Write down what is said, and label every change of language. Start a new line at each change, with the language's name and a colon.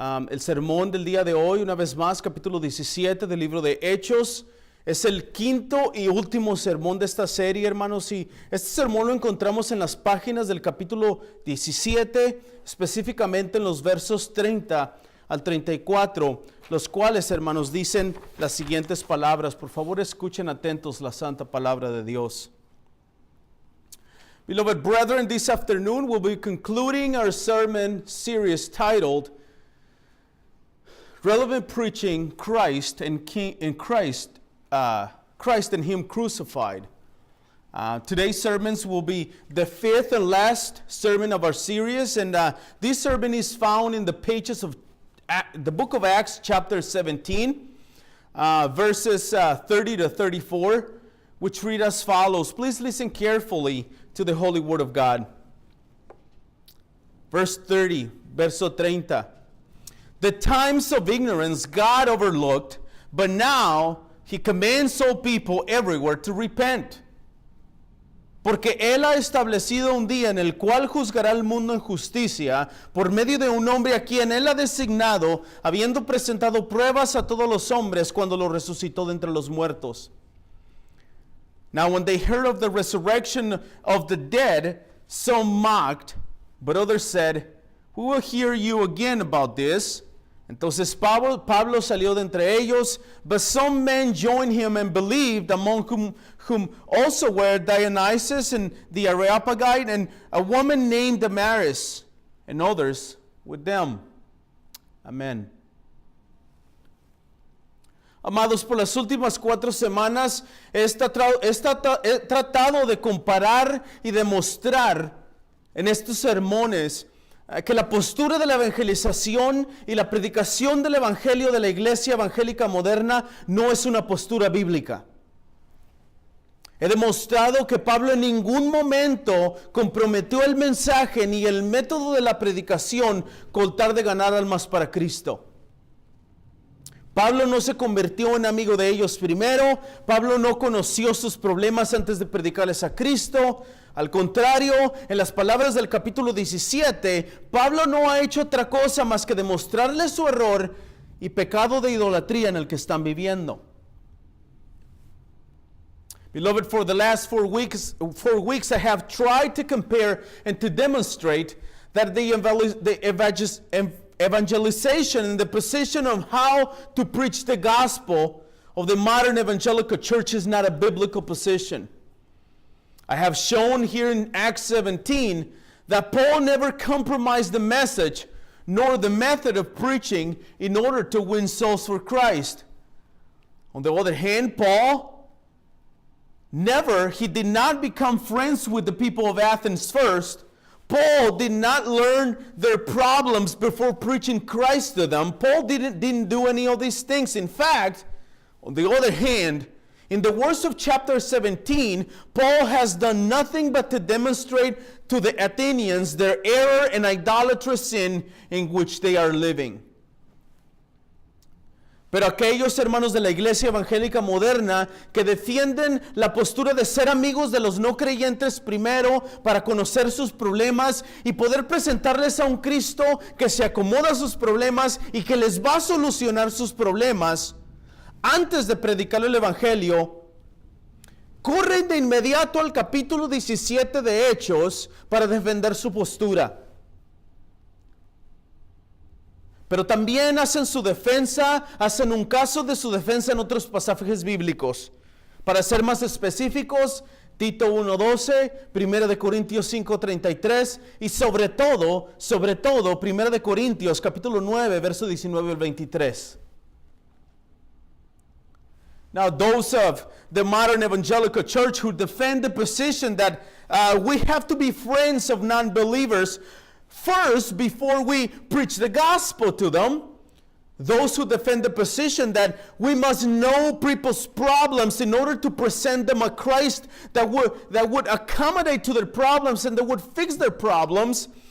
Spanish: El sermón del día de hoy, una vez más, capítulo 17 del libro de Hechos, es el quinto y último sermón de esta serie, hermanos, y este sermón lo encontramos en las páginas del capítulo 17, específicamente en los versos 30 al 34, los cuales, hermanos, dicen las siguientes palabras. Por favor, escuchen atentos la santa palabra de Dios.
English: Beloved brethren, this afternoon we'll be concluding our sermon series titled Relevant Preaching, Christ and Him Crucified. Today's sermons will be the fifth and last sermon of our series, and this sermon is found in the pages of the book of Acts, chapter 17, verses 30 to 34, which read as follows. Please listen carefully to the Holy Word of God. Verse 30, verso 30. The times of ignorance God overlooked, but now He commands all people everywhere to repent.
Spanish: Porque Él ha establecido un día en el cual juzgará al mundo en justicia por medio de un hombre a quien Él ha designado, habiendo presentado pruebas a todos los hombres cuando lo resucitó de entre los muertos.
English: Now when they heard of the resurrection of the dead, some mocked, but others said, "We will hear you again about this."
Spanish: Entonces Pablo salió de entre ellos,
English: but some men joined him and believed, among whom also were Dionysius and the Areopagite, and a woman named Damaris, and others with them.
Spanish: Amén. Amados, por las últimas 4 semanas he tratado de comparar y demostrar en estos sermones que la postura de la evangelización y la predicación del evangelio de la iglesia evangélica moderna no es una postura bíblica. He demostrado que Pablo en ningún momento comprometió el mensaje ni el método de la predicación con tal de ganar almas para Cristo. Pablo no se convirtió en amigo de ellos primero. Pablo no conoció sus problemas antes de predicarles a Cristo. Al contrario, en las palabras del capítulo 17, Pablo no ha hecho otra cosa más que demostrarles su error y pecado de idolatría en el que están viviendo.
English: Beloved, for the last 4 weeks I have tried to compare and to demonstrate that the evangelization and the position of how to preach the gospel of the modern evangelical church is not a biblical position. I have shown here in Acts 17 that Paul never compromised the message nor the method of preaching in order to win souls for Christ. On the other hand, Paul did not become friends with the people of Athens first. Paul did not learn their problems before preaching Christ to them. Paul didn't do any of these things. In fact, on the other hand, in the words of chapter 17, Paul has done nothing but to demonstrate to the Athenians their error and idolatrous sin in which they are living.
Spanish: Pero aquellos hermanos de la iglesia evangélica moderna que defienden la postura de ser amigos de los no creyentes primero para conocer sus problemas y poder presentarles a un Cristo que se acomoda a sus problemas y que les va a solucionar sus problemas, antes de predicar el evangelio, corren de inmediato al capítulo 17 de Hechos para defender su postura. Pero también hacen un caso de su defensa en otros pasajes bíblicos. Para ser más específicos, Tito 1:12, 1 de Corintios 5:33 y sobre todo, 1 de Corintios capítulo 9, verso 19 al 23.
English: Now, those of the modern evangelical church who defend the position that we have to be friends of non-believers first before we preach the gospel to them, those who defend the position that we must know people's problems in order to present them a Christ that would accommodate to their problems and that would fix their problems,